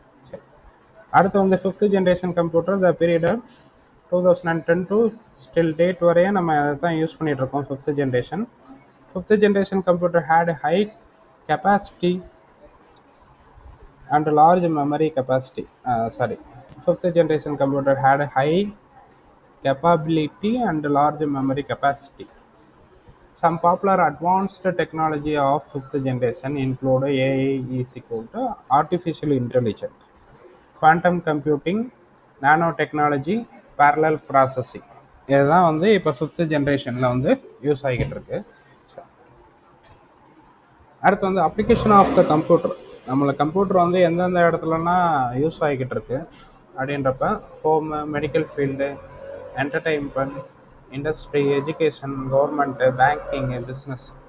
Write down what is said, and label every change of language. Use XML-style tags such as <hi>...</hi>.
<ta>சரி, அடுத்து வந்து</ta> <en>fifth generation computer the period 2010 to still date</en> <ta>வரையும் நம்ம அதை தான் யூஸ் பண்ணிகிட்டு இருக்கோம்.</ta> <en>Fifth generation computer had high capacity and large memory capacity. Fifth generation computer had high capability and large memory capacity. Some popular advanced technology of fifth generation include AI is equal to artificial intelligence, quantum computing, nanotechnology, parallel processing.</en> <ta>இதுதான் வந்து இப்போ fifth ஜென்ரேஷனில் வந்து use ஆகிக்கிட்டு இருக்கு. அடுத்து வந்து application of the computer. நம்மளை கம்ப்யூட்டர் வந்து எந்தெந்த இடத்துலனா யூஸ் ஆகிக்கிட்டு இருக்கு அப்படின்றப்ப home, medical field, entertainment, industry, education, government, banking, business.</ta>